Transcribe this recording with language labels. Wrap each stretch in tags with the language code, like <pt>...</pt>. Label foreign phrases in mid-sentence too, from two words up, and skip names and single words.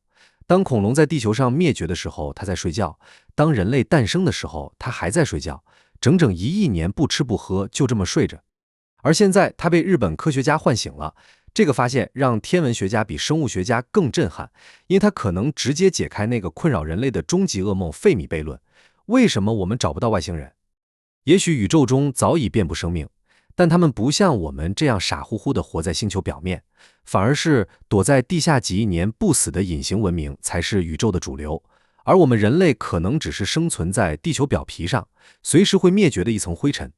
<zh>當恐龍在地球上滅絕的時候，它在睡覺；當人類誕生的時候，它還在睡覺，整整1億年不吃不喝，就這麼睡着。而現在，它被日本科學家喚醒了。這個發現讓天文學家比生物學家更震撼，因為它可能直接解開那個困擾人類的終極噩夢——費米悖論。為什麼我們找不到外星人？也許宇宙中早已遍布生命，但他們不像我們這樣傻乎乎地活在星球表面，反而是躲在地下幾億年不死的隱形文明才是宇宙的主流。而我們人類可能只是生存在地球表皮上，隨時会滅絕的一層灰塵。</zh>